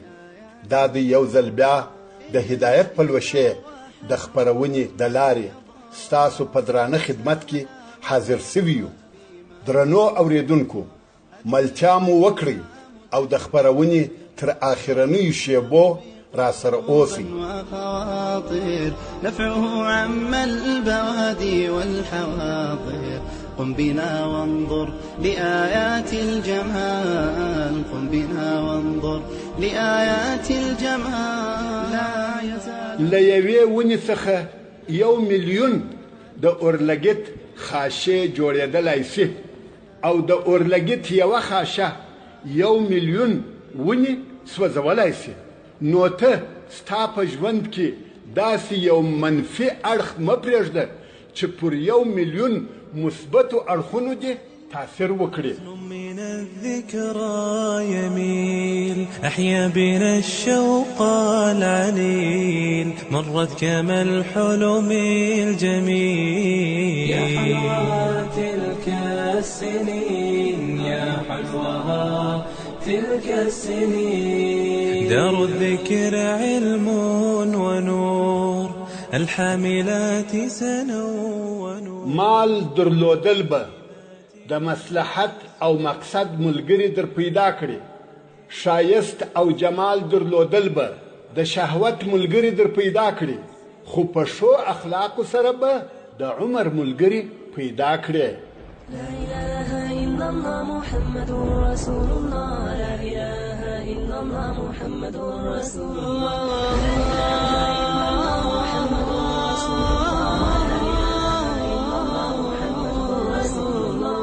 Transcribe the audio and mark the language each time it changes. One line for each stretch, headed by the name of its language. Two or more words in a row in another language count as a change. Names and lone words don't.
Pashto: دا د یو ځل بیا د هدایت پلوشې د خپرونې د لارې ستاسو په درانه خدمت کې حاضر سوي یو. درنو اوریدونکو، ملتیا مو وکړئ او د خپرونې تر آخرنیو شیبو را سره اوسئ.
Arabic: نفعه عم البوادي والحواضر قم بنا وانظر لآيات الجمال قم بنا وانظر لآيات الجمال لا يزال
Pashto: له یوې ونې څخه 1,000,000 د اورلګیت خاشې جوړېدلی سي او د اورلګیت یوه خاشه 1,000,000 ونې سوځولی سي. نو ته ستا په ژوند کې داسې یو منفي اړخ مه پرېږده چې پر 1,000,000 مثبتو اړخونو دې تاثیر وکړي.
Arabic: من الذكرى يميل أحيا بنا الشوق العليل مرت كما الحلم الجميل يا حلوها تلك السنين يا حلوها تلك السنين دار الذكر علم ونور الحاملات سنو ونور.
Pashto: مال درلودل به د مصلحت او مقصد ملګری در پیدا کړي. شایست او جمال درلودل به د شهوت ملګری در پیدا کړي. خو په ښو اخلاقو سره به د عمر ملګری پیدا کړي.
Arabic: لا إله إلا الله محمد رسول الله لا إله إلا الله محمد رسول الله لا إله إلا الله محمد رسول الله لا إله إلا الله محمد رسول الله.